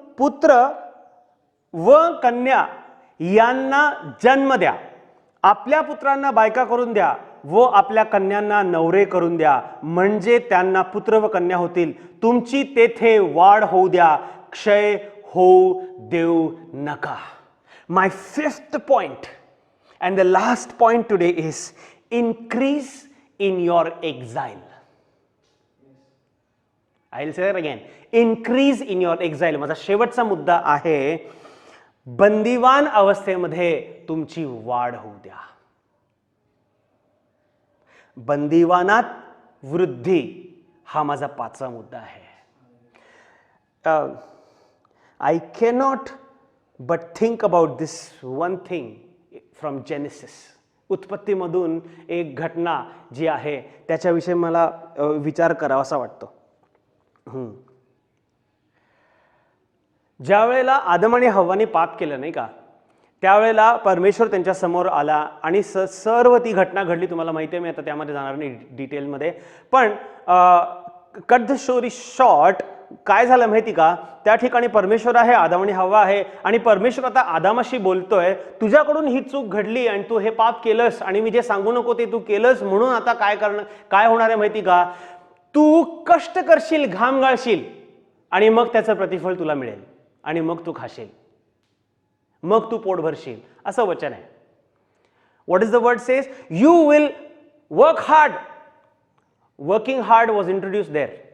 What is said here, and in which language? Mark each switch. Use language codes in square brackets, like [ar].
[mr] पुत्र व कन्या यांना जन्म द्या, आपल्या पुत्रांना बायका करून द्या व आपल्या कन्यांना नवरे करून द्या, म्हणजे त्यांना पुत्र व कन्या होतील. तुमची तेथे वाढ होऊ द्या, क्षय होऊ देऊ नका. [en] My fifth point and the last point today is increase in your exile. I'll say that again. Increase in your exile. [mr] माझा शेवटचा मुद्दा आहे, बंदिवान अवस्थेमध्ये तुमची वाढ होऊ द्या. बंदिवानात वृद्धी हा माझा पाचवा मुद्दा आहे. [en] I cannot but think about this one thing from Genesis. [mr] उत्पत्तीमधून एक घटना जी आहे त्याच्याविषयी मला विचार करावासा वाटतो. ज्या वेळेला आदम आणि हव्वाने पाप केलं नाही का, त्यावेळेला परमेश्वर त्यांच्या समोर आला आणि सर्व ती घटना घडली. तुम्हाला माहिती आहे, मी आता त्यामध्ये जाणार नाही डिटेलमध्ये, पण [en] cut the story short, [mr] काय झालं माहिती का, त्या ठिकाणी परमेश्वर आहे, आदम आणि हव्वा आहे, आणि परमेश्वर आता आदामाशी बोलतोय, तुझ्याकडून ही चूक घडली आणि तू हे पाप केलंस आणि मी जे सांगू नको ते तू केलंस, म्हणून आता काय होणार आहे माहिती का, तू कष्ट करशील, घाम गाळशील आणि मग त्याचं प्रतिफळ तुला मिळेल आणि मग तू खाशील, मग तू पोट भरशील, असं वचन आहे. [en] What is the word says? You will work hard. Working hard was introduced there.